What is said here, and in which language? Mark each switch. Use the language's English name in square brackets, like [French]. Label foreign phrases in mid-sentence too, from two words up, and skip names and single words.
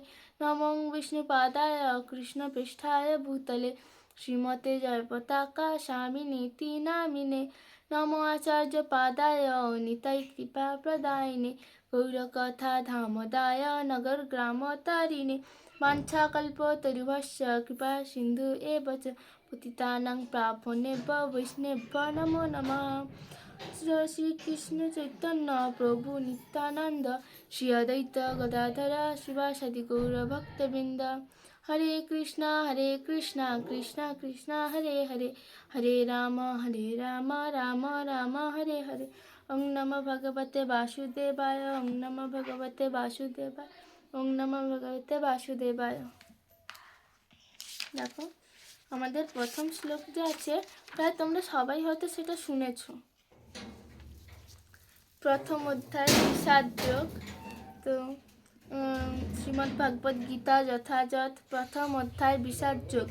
[Sanskrit] নমো বিষ্ণুপাদায় কৃষ্ণপৃষ্ঠায় ভূতলে শ্রীমতে জয়পতাকা স্বামিনীতি নামিনে। নমো আচার্য পাদায় নিতাই কৃপা প্রদায়িনে গৌরকথা ধামদায় নগর গ্রাম তারিণে। বাঞ্ছাকল্পতরুভ্যশ্চ কৃপা সিন্ধু এব চ পতিতানাং পাবনেভ্যো বৈষ্ণবেভ্যো নমো নমঃ। [Bangla] শ্রীকৃষ্ণ চৈতন্য প্রভু নিত্যানন্দ শ্রী অদ্বৈত গদাধর শিবাসাদি গৌরভক্তবৃন্দ। [Sanskrit] হরে কৃষ্ণ কৃষ্ণ কৃষ্ণ হরে হরে, হরে রাম রাম রাম হরে হরে। ওং নমো ভগবতে বাসুদেবায়, ওং নমো ভগবতে বাসুদেবায়, ওং নমো ভগবতে বাসুদেবায়। [Bangla] দেখো, আমাদের প্রথম শ্লোক যে আছে, প্রায় তোমরা সবাই হয়তো সেটা শুনেছ। প্রথম অধ্যায় বিষাদ যোগ। তো শ্রীমদ্ ভাগবত গীতা যথাযথ প্রথম অধ্যায় বিষাদ যোগ।